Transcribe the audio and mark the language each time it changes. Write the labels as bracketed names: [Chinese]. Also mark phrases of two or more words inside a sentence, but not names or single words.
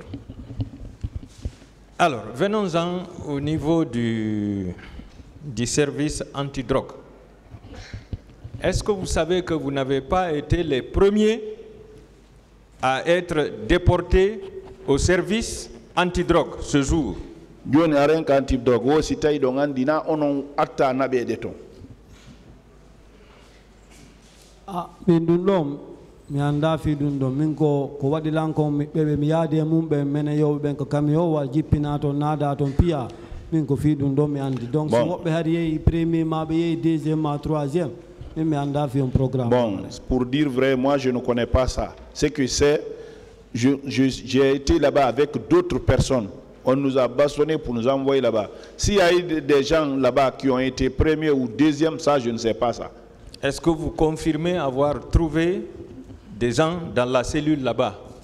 [French] Alors, venons-en au niveau du service antidrogue. Est-ce que vous savez que vous n'avez pas été les premiers à être déportés au service antidrogue ce jour? [Fula] mi anda fi ɗum ɗo min ko waɗi lanko ɓeɓe mi yaadi e mum ɓe mene yewɓe ɓen ko camion wa jippina toon naada toon piya min ko fi ɗum ɗo mi andi donc so woɓɓe hari yeehi premier ma ɓe yeehi deuxième ma troisième min mi anda fi [French] un programme. Bon, pour dire vrai, moi je ne connais pas ça. Ce que c'est, j'ai été là-bas avec d'autres personnes. On nous a bastonné pour nous envoyer là-bas. S'il y a eu des gens là-bas qui ont été premiers ou deuxièmes, ça je ne sais pas ça. Est-ce que vous confirmez avoir trouvé des gens dans la cellule là-bas?